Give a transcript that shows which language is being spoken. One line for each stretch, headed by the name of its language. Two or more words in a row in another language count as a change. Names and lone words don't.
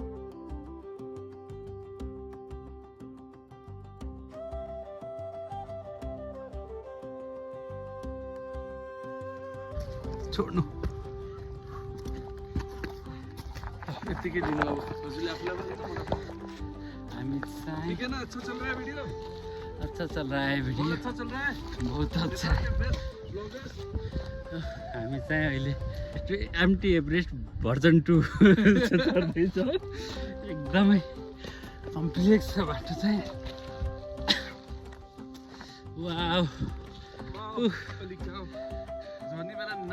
Nepali: छोड्नु यतिकै दिनु अब हजुरले आफूलाई हामी चाहिँ
Hindi: ठीक है ना? अच्छा चल रहा है वीडियो? अच्छा चल रहा है भिडियो, अच्छा चल रहा है? बहुत अच्छा।
Nepali: ब्लॉगर्स हामी चाहिँ अहिले एमटी एभरेस्ट भर्जन 2 चढ्दैछ। एकदमै कम्प्लेक्स छ बाटो चाहिँ। वाउ अलिक झर्नी बेला ना